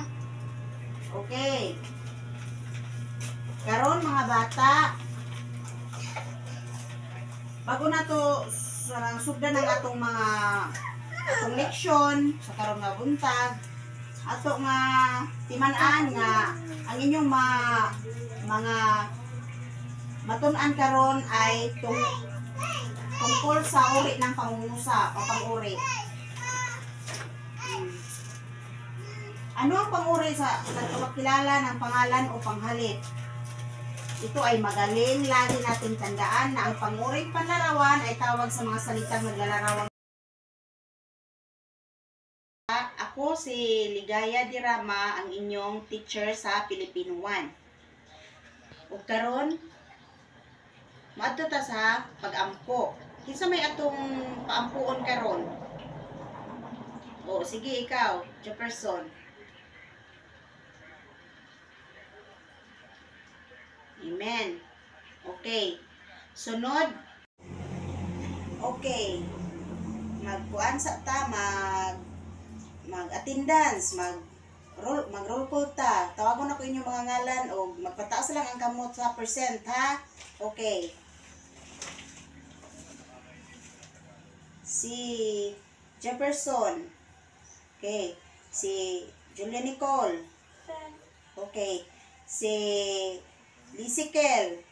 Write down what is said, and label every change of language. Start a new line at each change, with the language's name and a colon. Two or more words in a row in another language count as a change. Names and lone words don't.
Cebuano: Okay. Karon mga bata, bago na to sugdan ng atong leksyon sa karon nga buntag, ato nga timan-an nga ang inyong mga matun-an karon
Filipino: ay tungkol sa uri ng pangungusap o pang-uri. Ano ang pang-uri sa pagkilala ng pangalan o panghalit? Ito ay magaling lagi nating tandaan na ang pang-uring panlarawan ay tawag sa mga salitang naglalarawan. Ako si Ligaya Dirama, ang inyong teacher sa Filipino 1.
Cebuano: Ug karon maadto ta sa pag-ampo. Kinsa may atong paampuon karon? O sige ikaw, Jefferson. Amen. Okay. Sunod. Okay. Magkuan sa ta, mag-attendance, mag-
English: roll call
Cebuano: ta. Tawagon ako inyong mga ngalan o magpataas lang ang kamot sa percent, ha? Okay. Si Jefferson. Okay. Si Julia Nicole. Okay. Si Lisikel.